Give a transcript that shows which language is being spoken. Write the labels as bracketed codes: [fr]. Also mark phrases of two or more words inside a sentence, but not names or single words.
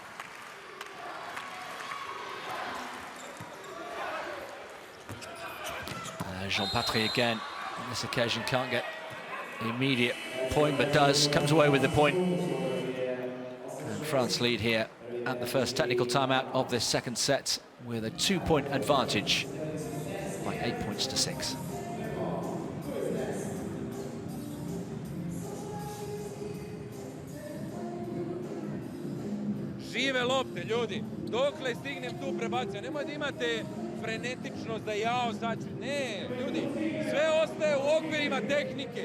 [en] Jean Patry again, on this occasion can't get the immediate point, but comes away with the point. And France lead here at the first technical timeout of this second set with a 2-point advantage by 8 points to 6. [sr] Žive lopte, ljudi. Dokle stignem tu prebacujem. Nemoj da imate frenetičnost da jao sad ću. Ne, ljudi, sve ostaje u okvirima tehnike.